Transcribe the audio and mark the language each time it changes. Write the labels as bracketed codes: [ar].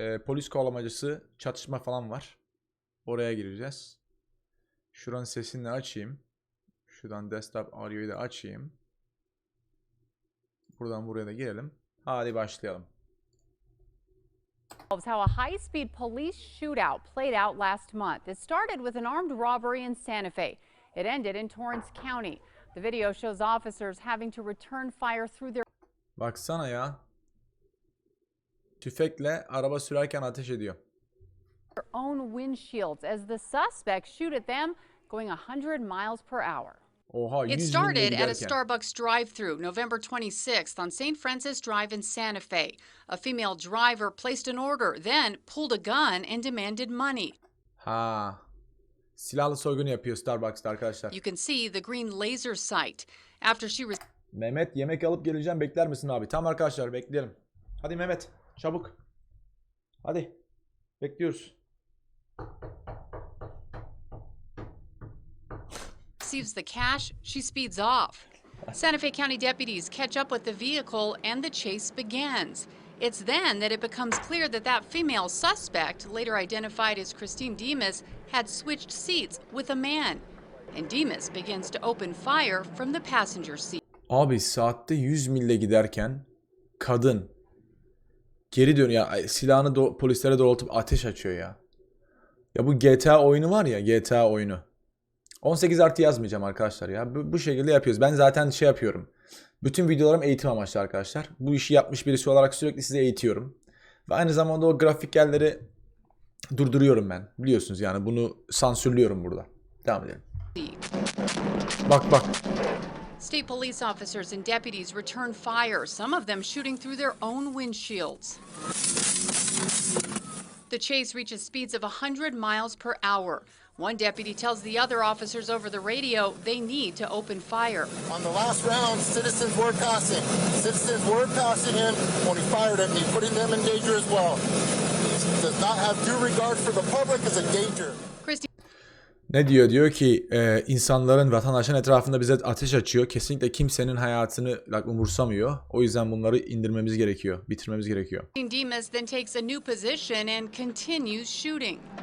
[tr] Polis kovalamacası çatışma falan var. Oraya gireceğiz. Şuranın sesini de açayım. Şuradan desktop audio'yu da açayım. Buradan buraya da girelim. Hadi başlayalım. [en] How a high-speed police shootout played out last month. It started with an armed robbery in Santa Fe. It ended in Torrance County. The video shows officers having to return fire through their [tr] Baksana ya. Tüfekle araba sürerken ateş ediyor. [en] own windshields as the suspects shoot at them going 100 miles per hour. [tr] Oha, 100 [en] It [tr] mille [en] started at a [tr] giderken. [en] Starbucks drive-thru November 26th on St. Francis Drive in Santa Fe. A female driver placed an order, then pulled a gun and demanded money. Ha. [tr] Silahlı soygun yapıyor Starbucks'ta arkadaşlar. [en] You can see the green laser sight. After she [tr] Mehmet, yemek alıp geleceğim, bekler misin abi? Tamam arkadaşlar, bekleyelim. Hadi Mehmet, çabuk. Hadi. Bekliyoruz. [en] receives the cash, she speeds off. Santa Fe County deputies catch up with the vehicle and the chase begins. It's then that it becomes clear that that female suspect, later identified as Christine Demas, had switched seats with a man. And Demas begins to open fire from the passenger seat. [tr] Abi saatte 100 mille giderken kadın geri dönüyor. Ya, silahını polislere doğrultup ateş açıyor ya. Ya bu GTA oyunu var ya, GTA oyunu. 18 artı yazmayacağım arkadaşlar ya. Bu şekilde yapıyoruz. Ben zaten şey yapıyorum. Bütün videolarım eğitim amaçlı arkadaşlar. Bu işi yapmış birisi olarak sürekli size eğitiyorum. Ve aynı zamanda o grafikerleri durduruyorum ben. Biliyorsunuz yani, bunu sansürlüyorum burada. Devam edelim. Bak bak. [en] State police officers and deputies return fire, some of them shooting through their own windshields. The chase reaches speeds of 100 miles per hour. One deputy tells the other officers over the radio they need to open fire. On the last round, citizens were passing. Citizens were passing him when he fired at me, putting them in danger as well. He does not have due regard for the public as a danger. [tr] Ne diyor? Diyor ki insanların, vatandaşın etrafında bize ateş açıyor. Kesinlikle kimsenin hayatını umursamıyor. O yüzden bunları indirmemiz gerekiyor. Bitirmemiz gerekiyor. [en] Demas then takes a new position and continues shooting.